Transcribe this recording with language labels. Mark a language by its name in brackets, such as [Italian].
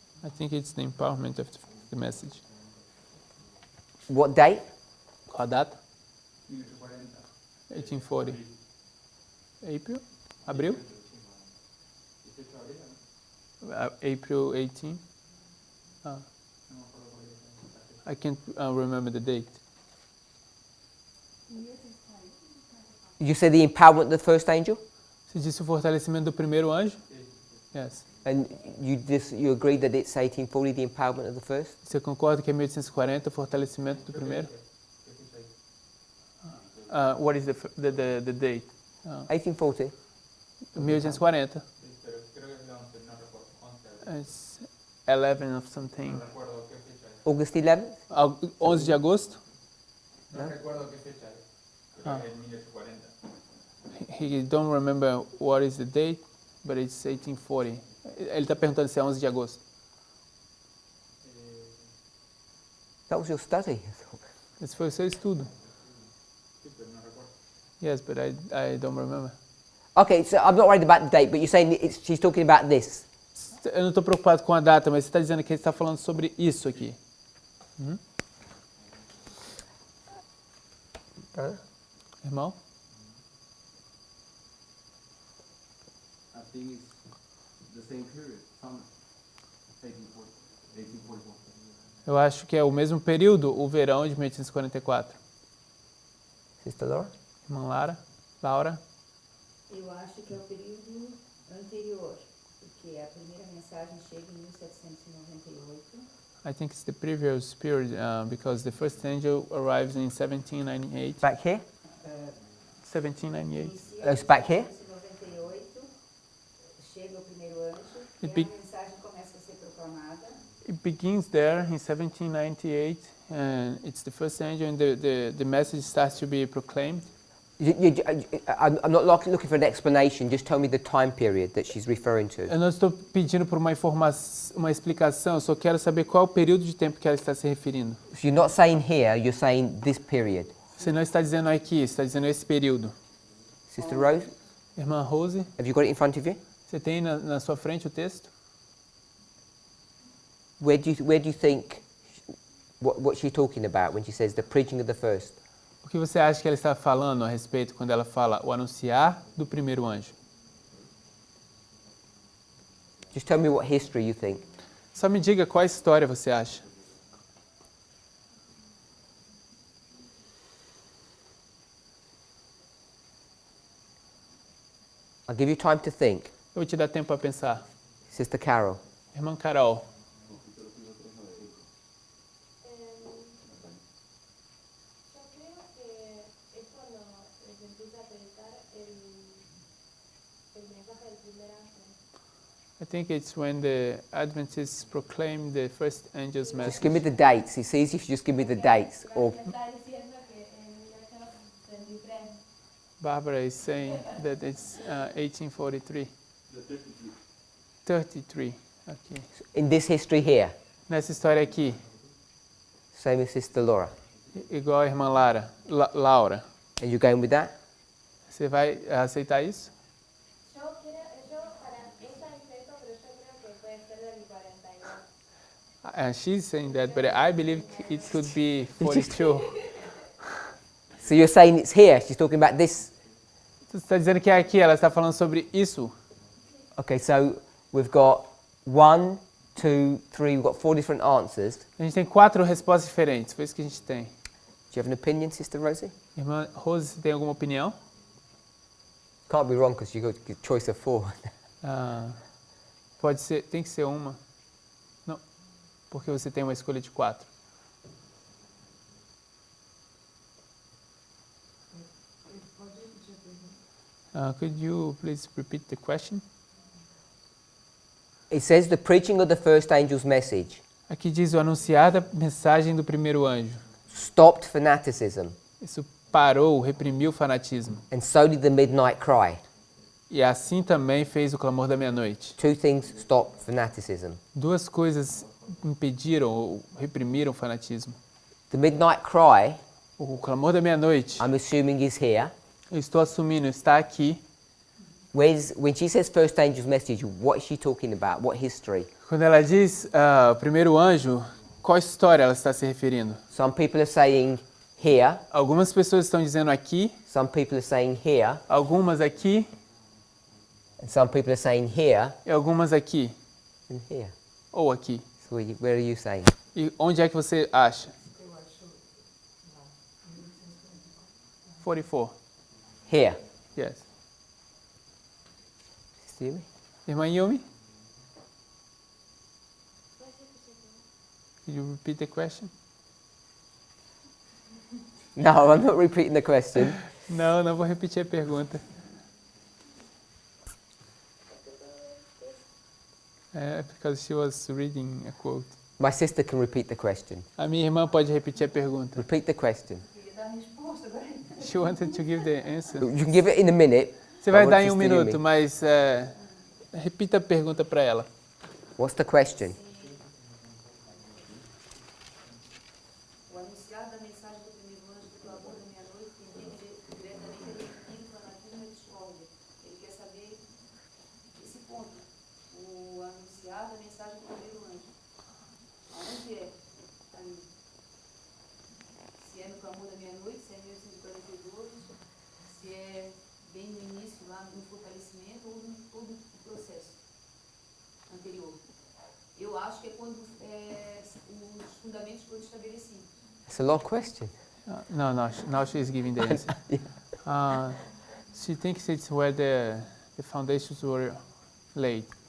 [English] I think it's the empowerment of the message. What date? [Portuguese] Qual a data? [English] 1840. 1840. April? Abril? April 18? I can't remember the date. You said the empowerment of the first angel? [Portuguese] Você disse o fortalecimento do primeiro anjo? [English] Yes. And you agree that it's 1840, the empowerment of the first? [Portuguese] Você concorda que é 1840 o fortalecimento do primeiro? [English] What is the date? 1840. 1840. [Spanish] Pero creo que es el 11, no recuerdo. 11 [English] It's 11 of something. [Spanish] No recuerdo qué fecha es. [English] August 11th? [Spanish] 11 de agosto? No recuerdo qué fecha es. Creo que es 1840. [English] He don't remember what is the date, but it's 1840. [Portuguese] Ele está perguntando se é 11 de agosto. [English] That was your study. [Portuguese] Esse foi o seu estudo. [Spanish] Sí, pero no recuerdo. [English] Yes, but I don't remember. Okay, so I'm not worried about the date, but you're saying she's talking about this. [Portuguese] Eu não estou preocupado com a data, mas você está dizendo que ele está falando sobre isso aqui. Irmão? [English] I think it's the same period, summer, 1844. [Portuguese] Eu acho que é o mesmo período, o verão de 1844. [English] Sister Laura? [Portuguese] Irmã Laura? Eu acho que é o período anterior, porque a primeira mensagem chega em 1798. [English] I think it's the previous period, because the first angel arrives in 1798. Back here? 1798. [Portuguese] Inicia [English] It's back here? [Portuguese] em 1798, chega o primeiro anjo, e [English] It [Portuguese] a [English] be- [Portuguese] mensagem começa a ser proclamada. [English] It begins there in 1798, and it's the first angel, and the message starts to be proclaimed. I'm not looking for an explanation, just tell me the time period that she's referring to. [Portuguese] Eu não estou pedindo por uma informação, uma explicação, eu só quero saber qual é o período de tempo que ela está se referindo. [English] So you're not saying here, you're saying this period. [Portuguese] Você não está dizendo aqui, você está dizendo esse período. [English] Sister Rose, [Portuguese] Irmã Rose, [English] have you got it in front of you? [Portuguese] você tem na sua frente o texto? [English] Where do you think, what's she talking about when she says the preaching of the first? [Portuguese] O que você acha que ela está falando a respeito quando ela fala o anunciar do primeiro anjo? [English] Just tell me what history you think. [Portuguese] Só me diga qual história você acha. [English] I'll give you time to think. [Portuguese] Eu vou te dar tempo para pensar. [English] Sister Carol. [Portuguese] Irmã Carol. [Spanish] Yo creo que es cuando se empieza a predicar el mensaje del primer ángel. [English] I think it's when the Adventists proclaim the first angel's Just give me message. the dates. It's easy if you just give me the dates. Or [Spanish] Me está diciendo que en 1833. [English] Barbara is saying that it's 1843. The 33. 33. Okay. in this history here. [Portuguese] Nessa história aqui, [English] Same as Sister Laura. [Portuguese] igual a irmã Laura. [English] Are you going with that? [Portuguese] Você vai aceitar isso? [Spanish] Yo para esta efecto, pero yo creo que puede ser del 42. [English] And she's saying that, but I believe it could be 42. So you're saying it's here. She's talking about this. [Portuguese] Você está dizendo que é aqui, ela está falando sobre isso. [English] Okay, so we've got 1, 2, 3. We've got 4 different answers. [Portuguese] A gente tem 4 respostas diferentes, foi isso que a gente tem. [English] Do you have an opinion, Sister Rosie? [Portuguese] Irmã Rose, você tem alguma opinião? [English] Can't be wrong because you got a choice of 4. [Portuguese] Pode ser, tem que ser uma. Não, porque você tem uma escolha de 4. [English] Could you please repeat the question? It says the preaching of the first angel's message [Portuguese] Aqui diz o anunciar da mensagem do primeiro anjo. [English] stopped fanaticism, [Portuguese] Isso parou, reprimiu o fanatismo. [English] and so did the midnight cry. [Portuguese] E assim também fez o clamor da meia-noite. [English] 2 things stopped fanaticism. [Portuguese] 2 coisas impediram ou reprimiram o fanatismo. [English] The midnight cry, [Portuguese] O clamor da meia-noite, [English] I'm assuming, is here. [Portuguese] eu estou assumindo, está aqui. [English] When she says first angel's message, what is she talking about? What history? [Portuguese] Quando ela diz o primeiro anjo, qual história ela está se referindo? [English] Some people are saying here, [Portuguese] Algumas pessoas estão dizendo aqui, [English] some people are saying here, [Portuguese] algumas aqui [English] and some people are saying here [Portuguese] e algumas aqui. [English] and here. [Portuguese] Ou aqui. [English] So where are you saying? [Portuguese] E onde é que você acha? [English] 44. Here. Yes. Sister Yumi? [Portuguese] Irmã Yumi? [English] Could you repeat the question? No, I'm not repeating the question. [Portuguese] Não, não vou repetir a pergunta. [English] Because she was reading a quote. My sister can repeat the question. [Portuguese] A minha irmã pode repetir a pergunta. [English] Repeat the question. [Portuguese] Queria dar a resposta agora. [English] She wanted to give the answer. You can give it in a minute. [Portuguese] Você vai [English] I want [Portuguese] dar em 1 [English] Sister [Portuguese] minuto, [English] Yumi. [Portuguese] mas repita a pergunta para ela. [English] What's the question? [Portuguese] O anunciar da mensagem do primeiro anjo do clamor da meia-noite tem diretamente a definir o fanatismo e discórdia. Ele quer saber esse ponto. O anunciar da mensagem do primeiro anjo. Aonde é? Ali. Se é no clamor da meia-noite, se é em 1842, se é bem no início, lá no fortalecimento, ou no todo o processo anterior. Eu acho que é quando os fundamentos foram estabelecidos. [English] It's a long question. No, now she's giving the answer. She thinks it's where the foundations were laid.